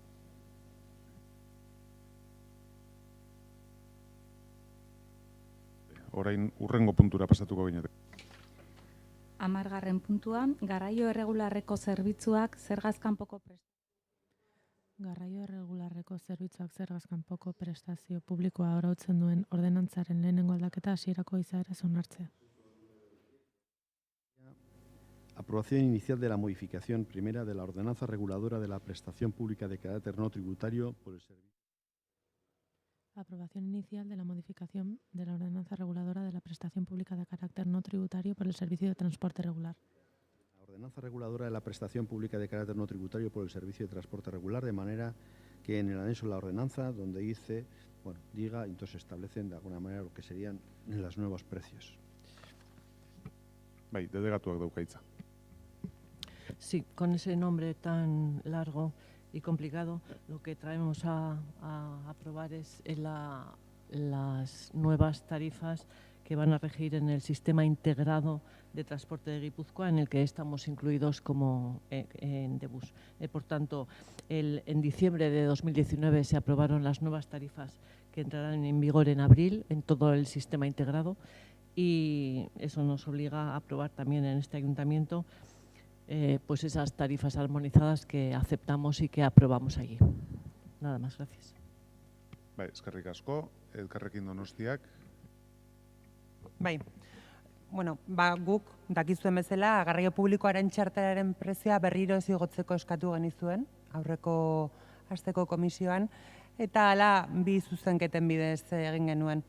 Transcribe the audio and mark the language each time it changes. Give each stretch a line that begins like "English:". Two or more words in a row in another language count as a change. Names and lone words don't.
Basque: Orain urrengo puntura pasatuko ginetek. 10. puntua, garraio erregularreko zerbitzuak zergaz kanpoko garraio erregularreko zerbitzuak zergaz kanpoko prestazio publikoa arautzen duen ordenantzaren lehenengo aldaketa hasierako izaera onartzea.
Spanish: Aprobación inicial de la modificación primera de la ordenanza reguladora de la prestación pública de carácter no tributario por el servicio. Aprobación inicial de la modificación de la ordenanza reguladora de la prestación pública de carácter no tributario por el servicio de transporte regular. La ordenanza reguladora de la prestación pública de carácter no tributario por el servicio de transporte regular, de manera que en el anexo de la ordenanza, donde dice, diga, entonces establecen de alguna manera lo que serían los nuevos precios.
Basque: Bai, delegatuak daukaitza.
Spanish: Sí, con ese nombre tan largo y complicado, lo que traemos a aprobar es las nuevas tarifas que van a regir en el sistema integrado de transporte de Guipúzcoa, en el que estamos incluidos como en Debus. Por tanto, en diciembre de 2019 se aprobaron las nuevas tarifas que entrarán en vigor en abril en todo el sistema integrado, y eso nos obliga a aprobar también en este ayuntamiento pues esas tarifas armonizadas que aceptamos y que aprobamos allí. Nada más, gracias.
Basque: Bai, eskerrik asko, Elkarrekin Donostiak. Bai, guk dakizuen bezala, garraio publikoaren txartelaren prezioa berriro ez igotzeko eskatu genizuen, aurreko asteko komisioan, eta hala bi zuzenketen bidez egin genuen.